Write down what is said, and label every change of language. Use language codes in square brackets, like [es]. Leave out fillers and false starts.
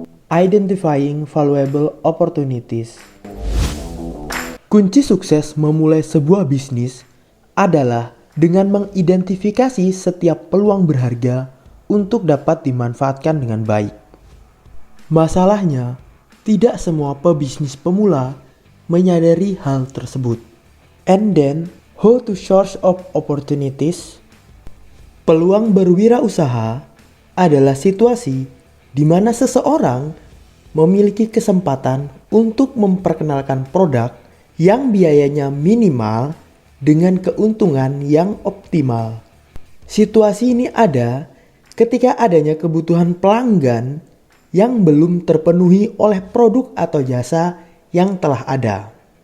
[en] Identifying Valuable Opportunities. [id] Kunci sukses memulai sebuah bisnis adalah dengan mengidentifikasi setiap peluang berharga untuk dapat dimanfaatkan dengan baik. Masalahnya, tidak semua pebisnis pemula menyadari hal tersebut. [en] And then, how to source of opportunities? [id] Peluang berwirausaha adalah situasi di mana seseorang memiliki kesempatan untuk memperkenalkan produk yang biayanya minimal dengan keuntungan yang optimal. Situasi ini ada ketika adanya kebutuhan pelanggan yang belum terpenuhi oleh produk atau jasa yang telah ada.